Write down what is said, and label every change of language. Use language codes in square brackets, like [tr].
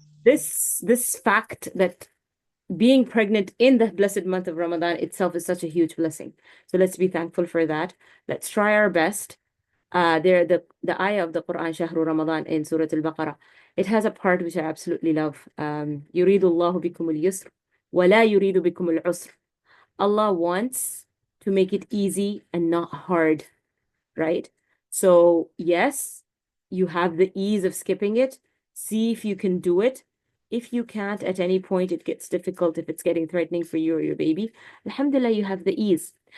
[en] This fact that being pregnant in the blessed month of Ramadan itself is such a huge blessing. So let's be thankful for that. Let's try our best. There, the ayah of the Quran, Shahru Ramadan in Surah Al-Baqarah, it has a part which I absolutely love. [ar] يريد الله بكم اليسر ولا يريد بكم العسر. [en] Allah wants to make it easy and not hard, right? So, yes, you have the ease of skipping it. See if you can do it. If you can't, at any point it gets difficult, if it's getting threatening for you or your baby, alhamdulillah, you have the ease.